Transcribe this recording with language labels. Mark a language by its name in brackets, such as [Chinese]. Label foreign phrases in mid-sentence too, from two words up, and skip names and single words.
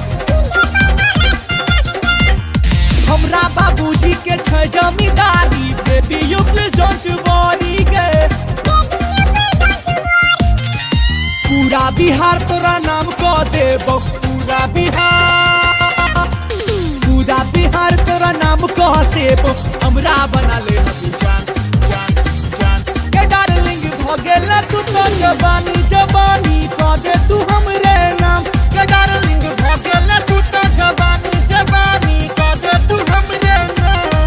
[Maithili] हमरा बाबूजी के छ जमींदारी, [English] baby you please don't worry [Maithili] गे। पूरा बिहार तोरा नाम कह देबो, पूरा बिहार तोरा नाम कह देबो, हमरा बना ले अभी जान जान जान के डार्लिंग, भगेला तू तो जवानी जवानी कह दे तू हमरे नाम के डार्लिंग, भगेला तू तो जवानी जवानी कह दे तू हमरे नाम।